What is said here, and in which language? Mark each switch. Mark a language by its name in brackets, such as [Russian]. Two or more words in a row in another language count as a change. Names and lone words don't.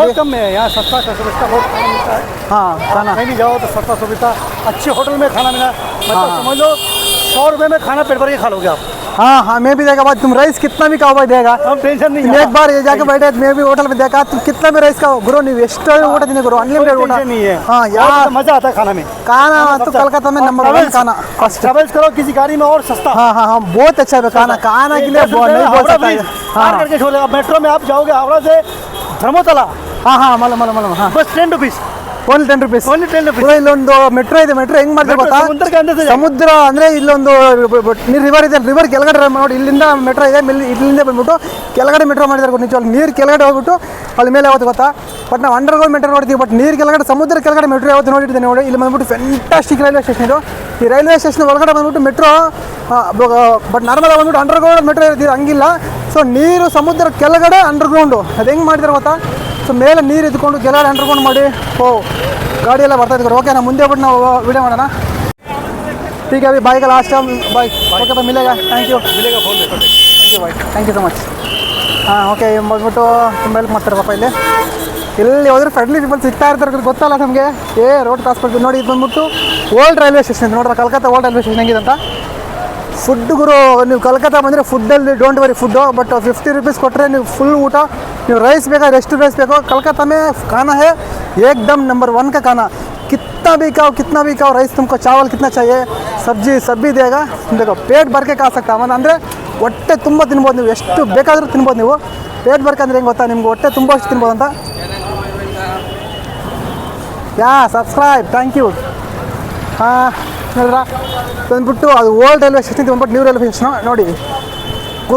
[Hindi] बहुत कम में है यहाँ, सस्ता सुविधा बहुत खाना मिलता है। हाँ खाना कहीं भी जाओ तो सस्ता सुविधा, अच्छे होटल में खाना मिला, मतलब हाँ। समझ लो 100 रुपये में खाना पेट भर के खा लोगे आप। हाँ हाँ मैं भी देखा भाई, तुम राइस कितना भी खाओ भाई देगा। हम टेंशन नहीं तुम है, एक बार ये जाके बैठे मैं भी होटल में देखा, तुम कितना भी राइस खाओ गुरु नहीं [Kannada] ಎಷ್ಟು ಊಟ ತಿನ್ನಿ ಗುರು, अनलिमिटेड ಊಟ [Hindi] नहीं है। हाँ यार मजा आता है खाना में। खाना तो कलकत्ता में नंबर 1 खाना फर्स्ट। ट्रेवल्स करो किसी गाड़ी में और सस्ता। हाँ हाँ हाँ बहुत अच्छा है खाना, खाना के लिए नहीं बोल सकता है। हाँ करके छोड़े, मेट्रो में आप जाओगे हावड़ा से धर्मतला, हाँ हाँ मालूम हाँ बस 10 रुपीस, [English] Only 10 rupees Only 10 rupees. [Kannada] ಇಲ್ಲೊಂದು ಮೆಟ್ರೋ ಇದೆ, ಮೆಟ್ರೋ ಹೆಂಗ್ ಮಾಡ್ತಾರೆ ಗೊತ್ತಾ? ಸಮುದ್ರಕ್ಕೆ ಅಂದಕ್ಕೆ ಸಮುದ್ರ ಅಂದ್ರೆ ಇಲ್ಲೊಂದು ರಿವರ್ ಇದೆ, ರಿವರ್ ಕೆಳಗಡೆ ನೋಡಿ ಇಲ್ಲಿಂದ ಮೆಟ್ರೋ ಇದೆ, ಇಲ್ಲಿಂದ ಬಂದ್ಬಿಟ್ಟು ಕೆಳಗಡೆ ಮೆಟ್ರೋ ಮಾಡಿದ್ದಾರೆ ನಿಜವಾಗ್ಲೂ, ನೀರು ಕೆಳಗಡೆ ಹೋಗ್ಬಿಟ್ಟು ಅಲ್ಲಿ ಮೇಲೆ ಯಾವತ್ತು ಗೊತ್ತಾ? ಬಟ್ ನಾವು [English] underground metro [Kannada] ನೋಡ್ತೀವಿ, ಬಟ್ ನೀರು ಕೆಳಗಡೆ ಸಮುದ್ರ ಕೆಳಗಡೆ ಮೆಟ್ರೋ ಯಾವತ್ತು ನೋಡಿರ್ತೀನಿ ನೋಡಿ. ಇಲ್ಲಿ ಬಂದ್ಬಿಟ್ಟು [English] fantastic railway station [Kannada] ಇದು. ಈ [English] railway station [Kannada] ಒಳಗಡೆ ಬಂದ್ಬಿಟ್ಟು ಮೆಟ್ರೋ, [English] but normal [Kannada] ಬಂದ್ಬಿಟ್ಟು [English] underground metro [Kannada] ಇರ್ತೀವಿ, ಹಂಗಿಲ್ಲ. ಸೊ ನೀರು ಸಮುದ್ರ ಕೆಳಗಡೆ ಅಂಡರ್ಗ್ರೌಂಡು, ಅದು ಹೆಂಗೆ ಮಾಡಿದ್ದಾರೆ ಗೊತ್ತಾ? ಸೊ ಮೇಲೆ ನೀರು ಇದ್ಕೊಂಡು ಕೆಳಗಡೆ ಅಂಡರ್ಗ್ರೌಂಡ್ ಮಾಡಿ गाड़ी ಎಲ್ಲ ಬರ್ತಾ ಇದ್ರು. ಓಕೆ, ನಾವು ಮುಂದೆ ಬಿಟ್ಟು ನಾವು ವಿಡಿಯೋ ಮಾಡೋಣ. [Hindi] ठीक है अभी बाइक का [English] last time bike okay [Hindi] पर मिलेगा। [English] Thank you [Hindi] फोन [English] Thank you भाई, Thank you so much. [Kannada] ಹಾಂ ಓಕೆ ಬಂದ್ಬಿಟ್ಟು ತುಂಬ ಹೆಲ್ಪ್ ಮಾಡ್ತಾರೆ ಪಾಪ. ಇಲ್ಲಿ ಹೋದ್ರೆ [English] friendly people [Kannada] ಸಿಗ್ತಾ ಇರ್ತಾರೆ, ಗೊತ್ತಲ್ಲ ನಮಗೆ. [English] road cross [Kannada] ಮಾಡ್ತೀವಿ ನೋಡಿ. ಇದು ಬಂದ್ಬಿಟ್ಟು [English] old railway station [Kannada] ನೋಡ್ರೆ, ಕಲ್ಕತ್ತಾ [English] old railway station [Kannada] ಹೆಂಗಿದೆ ಅಂತ. ಫುಡ್ ಗುರು, ನೀವು ಕಲ್ಕತ್ತಾ ಬಂದರೆ ಫುಡ್ಡಲ್ಲಿ [English] don't worry food, but 50 rupees [Kannada] ಕೊಟ್ಟರೆ ನೀವು ಫುಲ್ ಊಟ. ನೀವು ರೈಸ್ ಬೇಕಾದ್ರೆ ಎಷ್ಟು ರೈಸ್ ಬೇಕೋ, [Hindi] कलकत्ता में खाना है एकदम नंबर 1 का खाना। कितना भी खाओ राइस, तुमको चावल कितना चाहिए, सब्जी सब भी देगा। देखो पेट भर के खा सकता है, [Kannada] ಅಂದರೆ ಹೊಟ್ಟೆ ತುಂಬ ತಿನ್ಬೋದು ನೀವು, ಎಷ್ಟು ಬೇಕಾದರೂ ತಿನ್ಬೋದು ನೀವು. [Hindi] पेट भरकंद्रे [Kannada] ಹೆಂಗೆ ಗೊತ್ತಾ, ನಿಮ್ಗೆ ಹೊಟ್ಟೆ ತುಂಬ ಅಷ್ಟು ತಿನ್ಬೋದು ಅಂತ. [English] Yeah subscribe, thank you. [Kannada] ಹಾಂ ನೋಡ್ರಾ ಬಂದ್ಬಿಟ್ಟು ಅದು [English] old railway station, [Kannada] ಇದು ಬಂದ್ಬಿಟ್ಟು [English] new railway station [Kannada] ನೋಡಿ ಗುರು.